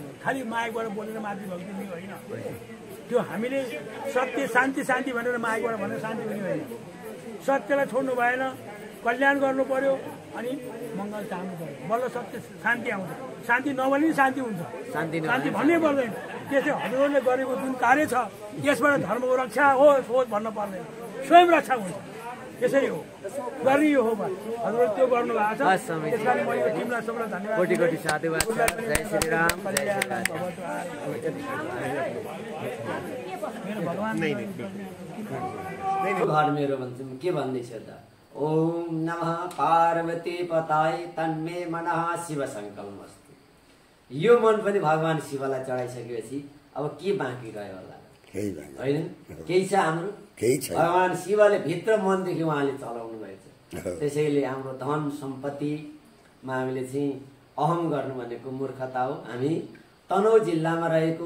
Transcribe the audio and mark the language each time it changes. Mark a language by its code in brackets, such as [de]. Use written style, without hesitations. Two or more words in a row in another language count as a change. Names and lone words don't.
[ne] खालि मायाबाट बोलेर मातृभक्ति पनि होइन त्यो हामीले सत्य शान्ति भनेर मायाबाट भनेर शान्ति पनि होइन सत्यलाई छोड्नु भएन कल्याण गर्नु पर्यो अनि मङ्गल चाहनु पर्यो बल्ल सत्य शान्ति आउँछ शान्ति नभने पनि शान्ति हुन्छ शान्ति भन्नै पर्दैन त्यसै हजुरहरूले गरेको जुन कार्य छ यसबाट धर्मको रक्षा होस् भन्न पर्दैन स्वयं रक्षा हुन्छ यसरी हो गर्ने यो हो हजुरले त्यो गर्नु भएको छ त्यस कारण म यो टिमलाई सबैलाई धन्यवाद कोटी कोटी साधुवाद छ जय श्री राम मेरो भगवान घर मेरो भन्छु के भन्दैछ त [sa] ओम नमः पार्वती पताय तन्मे मनः शिव संकल्पमस्तु [ne] यो मन पनि भगवान शिवलाई चढाइसकेपछि अब के बाँकी रह्यो होला होइन केही छ हाम्रो भगवान शिवले भित्र मनदेखि उहाँले चलाउनु भएको छ त्यसैले हाम्रो धन सम्पत्तिमा हामीले चाहिँ अहम गर्नु भनेको मूर्खता हो हामी तनहुँ जिल्लामा रहेको